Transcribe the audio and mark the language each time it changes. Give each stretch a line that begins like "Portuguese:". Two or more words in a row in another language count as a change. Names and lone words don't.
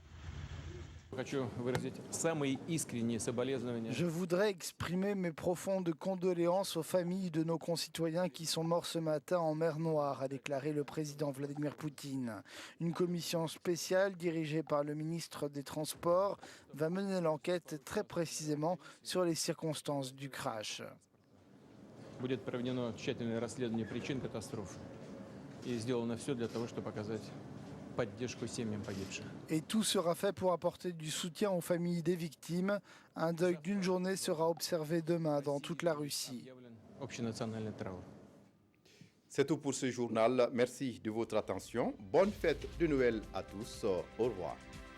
French: Je voudrais exprimer mes profondes condoléances aux familles de nos concitoyens qui sont morts ce matin en mer Noire, a déclaré le président Vladimir Poutine. Une commission spéciale dirigée par le ministre des Transports va mener l'enquête très précisément sur les circonstances du crash.
Russian: Будет проведено тщательное расследование причин катастрофы и сделано все для того, чтобы оказать поддержку семьям погибших.
French: Et tout sera fait pour apporter du soutien aux familles des victimes. Un deuil d'une journée sera observé demain dans toute la Russie.
Russian: Общенациональный траур.
French: C'est tout pour ce journal. Merci de votre attention. Bonne fête de Noël à tous. Au revoir.